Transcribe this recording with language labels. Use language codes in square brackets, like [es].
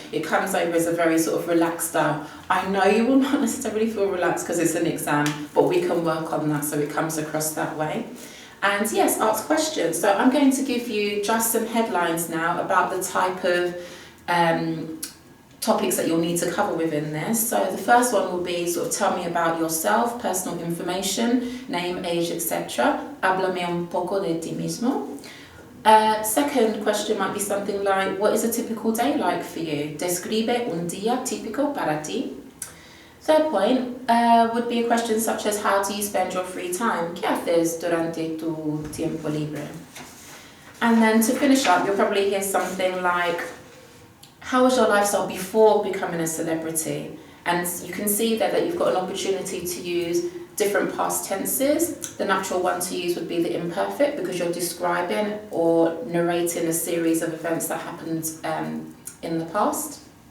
[en] It comes over as a very sort of relaxed style. I know you will not necessarily feel relaxed because it's an exam, but we can work on that so it comes across that way. And yes, ask questions. So I'm going to give you just some headlines now about the type of topics that you'll need to cover within this. So the first one will be sort of tell me about yourself, personal information, name, age, etc. [es] Háblame un poco de ti mismo. [en] Second question might be something like, what is a typical day like for you? [es] Describe un día típico para ti. [en] Third point would be a question such as, how do you spend your free time? [es] ¿Qué haces durante tu tiempo libre? [en] And then to finish up, you'll probably hear something like, how was your lifestyle before becoming a celebrity? And you can see there that you've got an opportunity to use different past tenses. The natural one to use would be the imperfect, because you're describing or narrating a series of events that happened in the past.